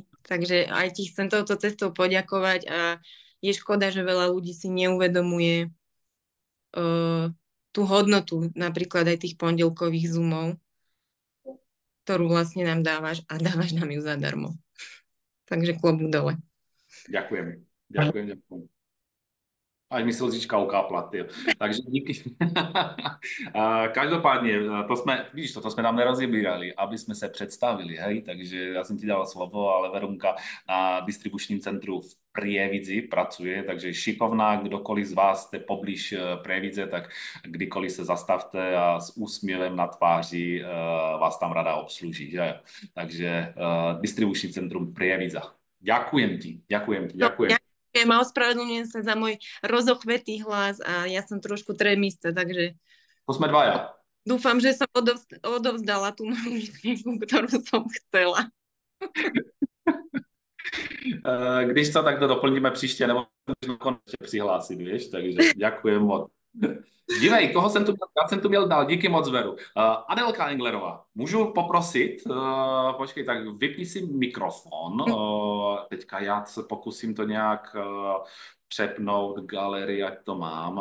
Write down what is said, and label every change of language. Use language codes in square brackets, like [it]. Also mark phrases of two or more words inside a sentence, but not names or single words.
[sk] Takže aj ti chcem touto cestou poďakovať a je škoda, že veľa ľudí si neuvedomuje tú hodnotu napríklad aj tých pondelkových zoomov, ktorú vlastne nám dávaš a dávaš nám ju zadarmo. Takže klobúk dole. Ďakujem. Až mi slzička ukápla, ty. [cs] Takže díky. Každopádně, vidíš to jsme tam nerozebírali, aby jsme se představili, hej, takže já jsem ti dal slovo, ale Verunka na distribučním centru v Prievidzi pracuje, takže šikovná, kdokoliv z vás jste poblíž Prievidze, tak kdykoliv se zastavte a s úsměvem na tváři vás tam rada obsluží, že? Takže distribuční centrum Prievidza. [sk] Ďakujem ti. Ja ospravedlňujem sa za môj rozochvetý hlas a ja som trošku tremista, takže to sme dvaja. Dúfam, že som odovzdala tú moju myšlienku, ktorú som chcela. [cs] Když to, tak to doplníme příště, nebo konečně přihlásit, víš, takže ďakujem moc. Dívej, koho jsem tu měl? Já jsem tu měl dál, díky moc, Veru. Adelka Englerová, můžu poprosit, počkej, tak vypni si mikrofon, teďka já se pokusím to nějak přepnout galerii, ať to mám.